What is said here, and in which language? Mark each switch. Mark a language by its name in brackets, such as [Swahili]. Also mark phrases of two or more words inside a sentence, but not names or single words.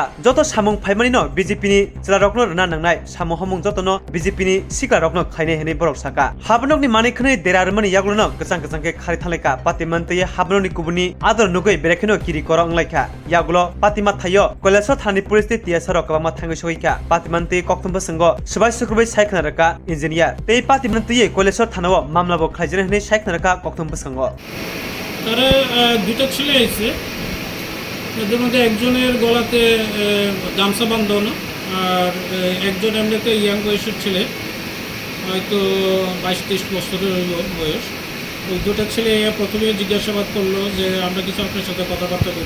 [Kok Borok] जतो सामुं फाइमानिनो बीजेपीनि जिलारकनो रना नांनाय सामु हमुं जतनो बीजेपीनि सिकारकनो खायनाय हनै बरक साका हाबानगनि मानिखनै देरारमानि यागुलनो गोजां गोजांके खारि थालायका पातिमानतयै हाबानगनि गुबुननि आदर नुगै बेरेखिनो किरि कर अंलायका यागुलो पातिमा थायो कलेज थानि पुलिसनि टिएसआर कबामा थांगै सहिका पातिमानतै कक्तुमबो संगो सुबाय सुख्रुबै सायखनारका इन्जिनियार ते पातिमानतयै कलेज थानाव मामलाबो खायजेन हनै सायखनारका कक्तुमबो संगो [Bangla] তারা দুটো ছেলে এসেছে, তাদের মধ্যে একজনের গলাতে গামছা বাঁধানো আর একজন এমনিতে ইয়াং বয়সের ছেলে, হয়তো 22-23 বছরের বয়স। ওই দুটো ছেলে প্রথমে জিজ্ঞাসাবাদ করলো যে আমরা কিছু আপনার সাথে কথাবার্তা করতে।